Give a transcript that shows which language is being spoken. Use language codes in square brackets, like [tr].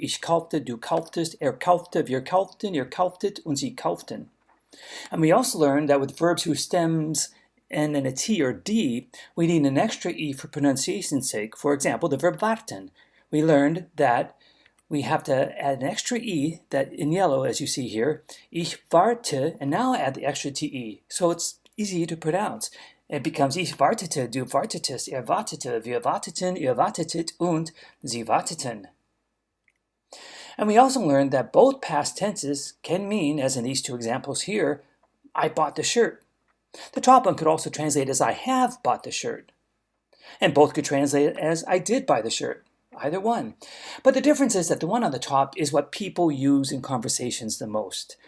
[de] Ich kaufte, du kauftest, kaufte, wir kauften, ihr kauftet, und sie kauften. [en] And we also learned that with verbs whose stems end in a t or d, we need an extra e for pronunciation's sake. For example, the verb warten. We learned that we have to add an extra e, that in yellow, as you see here, [de] ich warte, [en] and now add the extra te, so it's easy to pronounce. [de] It becomes ich wartete, du wartetest, wartete, wir warteten, ihr wartetet, und sie warteten. [en] And we also learned that both past tenses can mean, as in these two examples here, I bought the shirt. The top one could also translate as I have bought the shirt. And both could translate as I did buy the shirt. Either one. But the difference is that the one on the top is what people use in conversations the most.